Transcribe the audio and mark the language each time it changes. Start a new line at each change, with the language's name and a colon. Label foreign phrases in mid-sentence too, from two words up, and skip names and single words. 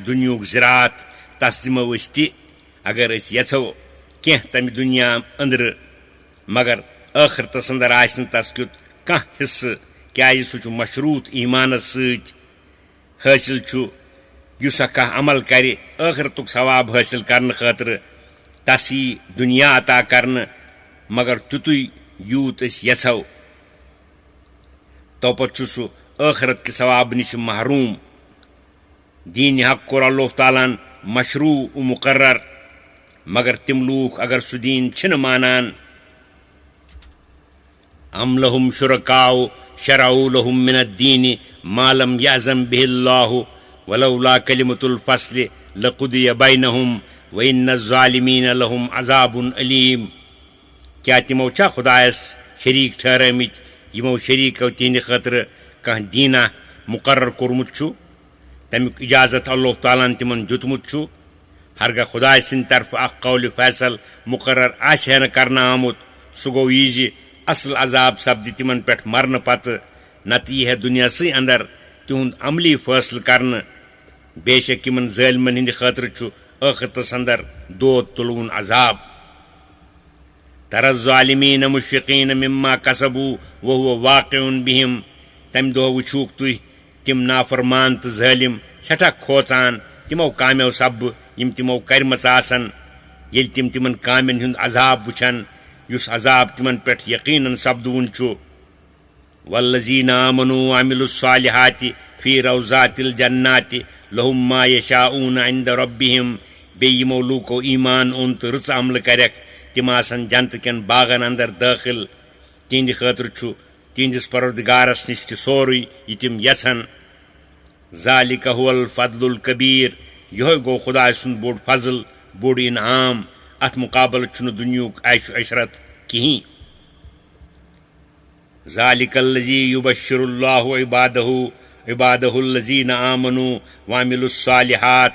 Kashmiri: دُنیہُک زِراعت تس دِمو أسۍ تہِ اگر أسۍ یژھو کینٛہہ تمہِ دُنیا أنٛدرٕ مگر ٲخرتس اندر آسہِ نہٕ تس کیُتھ کانٛہہ حصہٕ کیازِ سُہ چھُ مشروٗط ایٖمانس سۭتۍ حٲصِل چھُ یُس کانٛہہ عمل کرِ ٲخرتُک ثواب حٲصِل کرنہٕ خٲطرٕ تس یی دُنیا عطا کرنہٕ مگر تیُتُے یوٗت أسۍ یژھو توپتہٕ چھُ سُہ ٲخرت کہِ ثواب نِش محروٗم دیٖنہِ حق کوٚر اللہ تعالیٰ ہن مشروٗع و مُقرر مگر تِم لوٗکھ اگر سُہ دیٖن چھِنہٕ مانان
Arabic: ام لہم شرکاء شرعوا لهم من الدین ما لم یأذن به اللہ ولولا کلمۃ الفصل لقضی بینہم وان الظالمین لهم عذاب علیم
Kashmiri: کیا تِمو چھا خۄدایس شریٖک ٹھہرٲمٕتۍ یِمو شریٖکو تِہنٛدِ خٲطرٕ کانٛہہ دیٖنا مُقرر کوٚرمُت چھُ تمیُک اجازت اللہ تعالیٰ ہن تِمن دیُتمُت چھُ ہرگاہ خۄداے سٕنٛدِ طرفہٕ اکھ قولہِ فیصل مُقرر آسہِ ہا نہٕ کرنہٕ آمُت سُہ گوٚو یہِ زِ اصل عذاب سپدِ تِمن پٮ۪ٹھ مرنہٕ پتہٕ نتہٕ یی ہا دُنیاہسٕے اندر تِہُنٛد عملی فٲصلہٕ کرنہٕ بے شک یِمن ظٲلمن ہٕنٛدِ خٲطرٕ چھُ ٲخرتس اندر دود تُلوُن عذاب
Arabic: ترى الظالمین مشفقین مما کسبوا وهو واقع بہم
Kashmiri: تمہِ دۄہ وٕچھوُکھ تُہۍ تِم نافرمان تہٕ ظٲلِم سٮ۪ٹھاہ کھوژان تِمو کامیو سببہٕ یِم تِمو کرِمژ آسن ییٚلہِ تِم تِمن کامٮ۪ن ہُنٛد عذاب وٕچھن یُس عذاب تِمن پٮ۪ٹھ یقیٖنن سپدوُن چھُ
Arabic: والذین آمنوا وعملوا الصالحات فی روضات الجنات لهم ما یشاءون عند
Kashmiri: ربہم بیٚیہِ یِمو لوٗکو ایٖمان اوٚن تہٕ رٕژ عملہٕ کرٮ۪کھ تِم آسن جنتہٕ کٮ۪ن باغن اندر دٲخل تِہنٛدِ خٲطرٕ چھُ تِہنٛدِس پروردگارس نِش تہِ سورُے یہِ تِم یژھن
Arabic: ذالِکَ هُوَ الفضل الکبیٖر
Kashmiri: یِہوے گوٚو خۄداے سُنٛد بوٚڑ فضل بوٚڑ انعام اتھ مُقابلہٕ چھُنہٕ دُنیہُک عیش و عشرت کِہیٖنۍ
Arabic: ذلك الذي يبشر الله عباده الذين آمنوا وعملوا الصالحات.